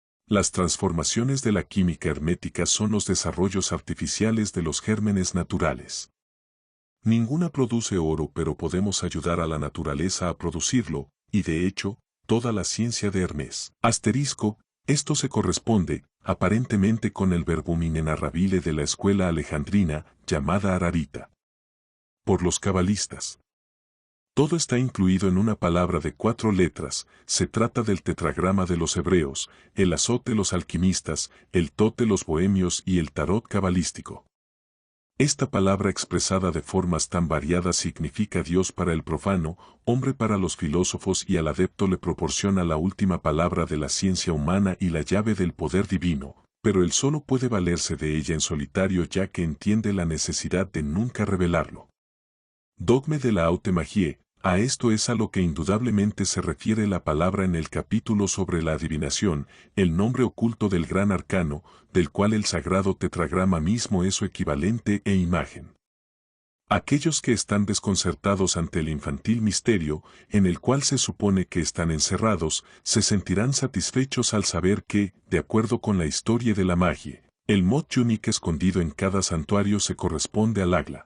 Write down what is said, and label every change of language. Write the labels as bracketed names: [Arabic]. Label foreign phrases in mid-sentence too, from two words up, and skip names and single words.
[Spanish] Las transformaciones de la química hermética son los desarrollos artificiales de los gérmenes naturales. Ninguna produce oro, pero podemos ayudar a la naturaleza a producirlo, y de hecho, toda la ciencia de Hermés. Asterisco, esto se corresponde, aparentemente con el [Latin] verbum inenarrabile [Spanish] de la escuela alejandrina, llamada ararita. Por los cabalistas. Todo está incluido en una palabra de 4 letras, se trata del tetragrama de los hebreos, el azot de los alquimistas, el tot de los bohemios y el tarot cabalístico. Esta palabra expresada de formas tan variadas significa Dios para el profano, hombre para los filósofos y al adepto le proporciona la última palabra de la ciencia humana y la llave del poder divino, pero él solo puede valerse de ella en solitario ya que entiende la necesidad de nunca revelarlo. Dogme de la haute magie, a esto es a lo que indudablemente se refiere la palabra en el capítulo sobre la adivinación, el nombre oculto del gran arcano, del cual el sagrado tetragrama mismo es su equivalente e imagen. Aquellos que están desconcertados ante el infantil misterio, en el cual se supone que están encerrados, se sentirán satisfechos al saber que, de acuerdo con la historia de la magia, el [French] mod unique [Spanish] escondido en cada santuario se corresponde al agla.